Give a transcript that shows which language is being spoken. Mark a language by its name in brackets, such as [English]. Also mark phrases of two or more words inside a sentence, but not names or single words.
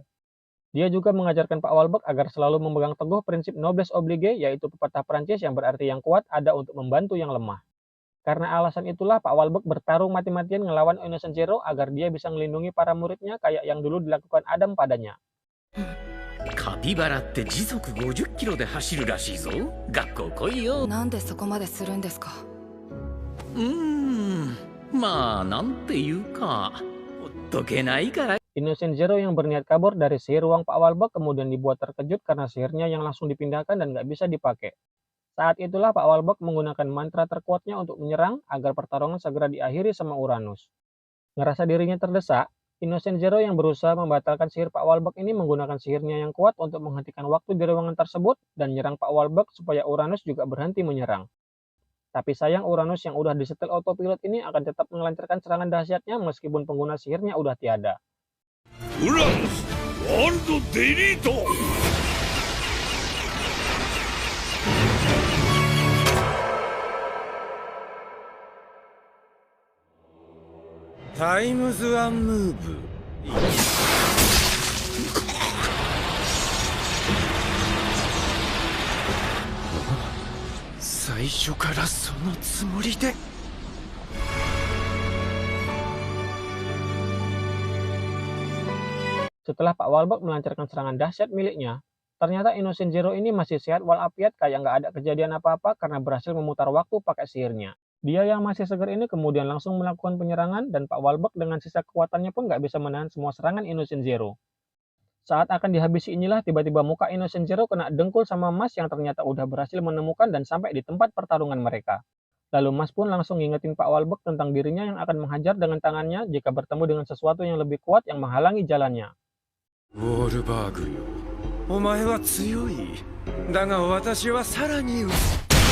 [Indonesian] Dia juga mengajarkan Pak Walbak agar selalu memegang teguh prinsip [French] noblesse oblige, [Indonesian] yaitu pepatah Prancis yang berarti yang kuat ada untuk membantu yang lemah. Karena alasan itulah Pak Walbak bertarung mati-matian ngelawan Innocent Zero agar dia bisa melindungi para muridnya kayak yang dulu dilakukan Adam padanya. [Japanese] カピバラって時速50キロで走るらしいぞ。学校来いよ。なんでそこまでするんですか。まあなんていうか、ほっとけないから。 [Indonesian] Innocent Zero yang berniat kabur dari sihir ruang Pak Walbak kemudian dibuat terkejut karena sihirnya yang langsung dipindahkan dan nggak bisa dipakai. Saat itulah Pak Walbak menggunakan mantra terkuatnya untuk menyerang agar pertarungan segera diakhiri sama Uranus. Ngerasa dirinya terdesak, Innocent Zero yang berusaha membatalkan sihir Pak Walbak ini menggunakan sihirnya yang kuat untuk menghentikan waktu di ruangan tersebut dan menyerang Pak Walbak supaya Uranus juga berhenti menyerang. Tapi sayang Uranus yang udah disetel autopilot ini akan tetap melancarkan serangan dahsyatnya meskipun pengguna sihirnya udah tiada. [English] Uranus World Delete! [Japanese] タイムズワンムーブ。最初からそのつもりで。 [Indonesian] Setelah Pak Walbak melancarkan serangan dahsyat miliknya, ternyata Innocent Zero ini masih sehat walafiat kayak nggak ada kejadian apa-apa karena berhasil memutar waktu pakai sihirnya. Dia yang masih segar ini kemudian langsung melakukan penyerangan dan Pak Walbak dengan sisa kekuatannya pun nggak bisa menahan semua serangan Innocent Zero. Saat akan dihabisi inilah tiba-tiba muka Innocent Zero kena dengkul sama Mas yang ternyata udah berhasil menemukan dan sampai di tempat pertarungan mereka. Lalu Mas pun langsung ngingetin Pak Walbak tentang dirinya yang akan menghajar dengan tangannya jika bertemu dengan sesuatu yang lebih kuat yang menghalangi jalannya. [Japanese] ウォールバーグよ、お前は強い。だが私はさらに